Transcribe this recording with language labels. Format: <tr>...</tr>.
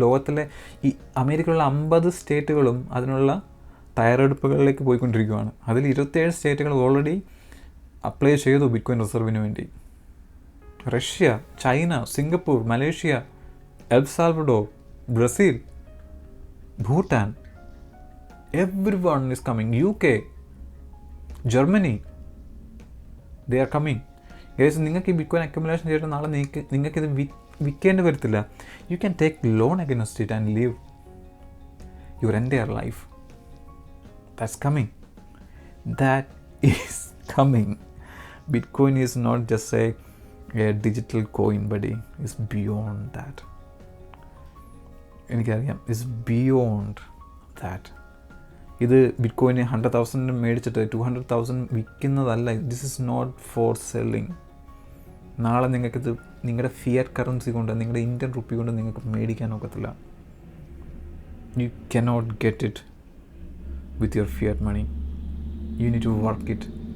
<ml>ലോകത്തിലെ ഈ അമേരിക്കയിലുള്ള 50 സ്റ്റേറ്റുകളും അതിനുള്ള തയ്യാറെടുപ്പുകളിലേക്ക് പോയിക്കൊണ്ടിരിക്കുകയാണ്. അതിൽ 27 സ്റ്റേറ്റുകൾ ഓൾറെഡി അപ്ലൈ ചെയ്തു ബിറ്റ്കോയിൻ റിസർവിന് വേണ്ടി. Russia, China, Singapore, Malaysia, El Salvador, Brazil, Bhutan,</ml> <en>everyone is coming. UK, Germany, they are coming.</en> <ml>Guys, നിങ്ങൾക്ക് ഈ ബിറ്റ്കോയിൻ അക്യുമുലേഷൻ ചെയ്തിട്ട് നാളെ നിങ്ങൾക്കിത് വിൽക്കേണ്ടി വരത്തില്ല.</ml> <en>You can take loan against it and live your entire life. That's coming. That is coming. Bitcoin is not just a digital coin, buddy. It's beyond that.</en> <ml>എനിക്കറിയാം,</ml> <en>it's beyond that.</en> <ml>ഇത് bit കോയിന് 100,000 മേടിച്ചിട്ട് 200,000 വിൽക്കുന്നതല്ല.</ml> <en>This is not for selling.</en> <ml>നാളെ നിങ്ങൾക്കിത് നിങ്ങളുടെ Fiat currency കൊണ്ട്, നിങ്ങളുടെ Indian rupee കൊണ്ട് നിങ്ങൾക്ക് മേടിക്കാൻ ഒക്കത്തില്ല.</ml> <en>You cannot get it with your fiat money. You need to work it.</en>